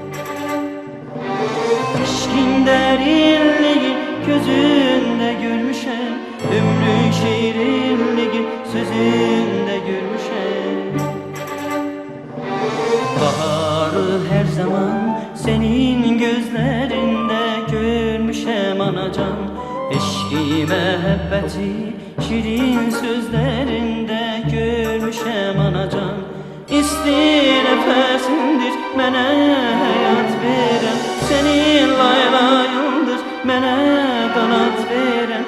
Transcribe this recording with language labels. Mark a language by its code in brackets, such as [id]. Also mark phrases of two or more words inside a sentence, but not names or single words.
[tr] Aşkın derinliği gözünde görmüşem, ömrün şirinliği sözünde görmüşem. Baharı her zaman senin gözlerinde görmüşem anacan. [az] Eşki məhəbbəti şirin sözlərində görmüşəm anacan. İsti nəfəsindir mənə həyat verən, sənin laylayındır mənə qanat verən.